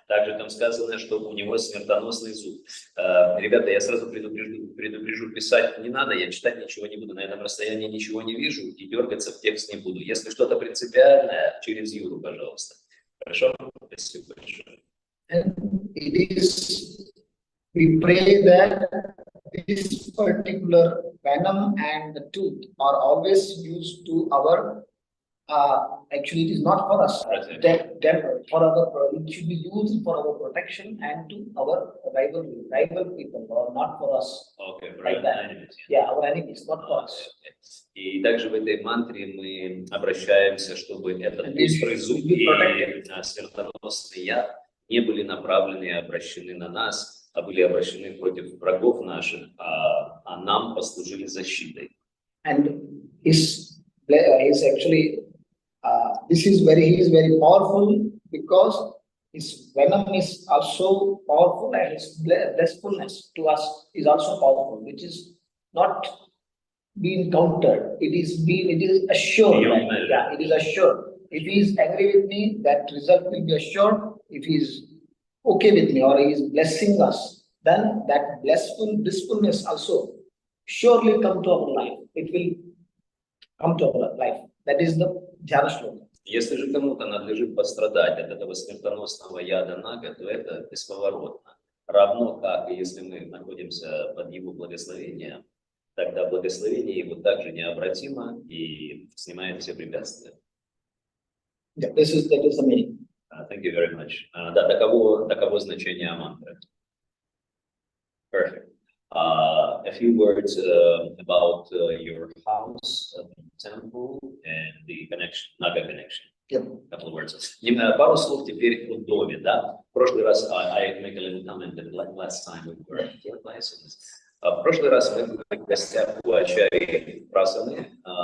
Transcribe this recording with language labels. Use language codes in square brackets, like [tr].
[ru] Также там сказано, что у него смертоносный зуб. Ребята, я сразу предупрежу, писать не надо, я читать ничего не буду, на этом расстоянии ничего не вижу и дергаться в текст не буду. Если что-то принципиальное, через Юру, пожалуйста. Хорошо? Спасибо большое. [en] And it is, we pray that this particular venom and the tooth are always used to our actually it is not for us, for our, it should be used for our protection and to our rival people, or not for us. Okay, for like that. Enemies, yeah, our enemies, not for us. [ru] И также в этой мантре мы обращаемся, чтобы этот острый зуб и смертоносный яд не были направлены и обращены на нас, а были обращены против врагов наших, а нам послужили защитой. [en] And is actually he is very powerful because his venom is also powerful and his blissfulness to us is also powerful, which is not being countered. It is assured. Yeah, it is assured. If he is angry with me, that result will be assured. If he is okay with me or he is blessing us, then that blissfulness also surely come to our life. It will come to our life. That is the Dhyana Shloka. [ru] Если же кому-то надлежит пострадать от этого смертоносного яда Нага, то это бесповоротно. Равно как и если мы находимся под его благословением, тогда благословение его также необратимо и снимает все препятствия. [en] Yeah, that is the meaning. Thank you very much. [ru] Да, таково значение мантры. [en] Perfect. A few words about your house, temple, and the connection, Naga connection. Yep. A couple of words. [ru] Пару слов теперь о доме, да? В прошлый раз, [en] I make a little comment that last time we were here. [ru] В прошлый раз мы были в гостях у Ачарьи Прасаны.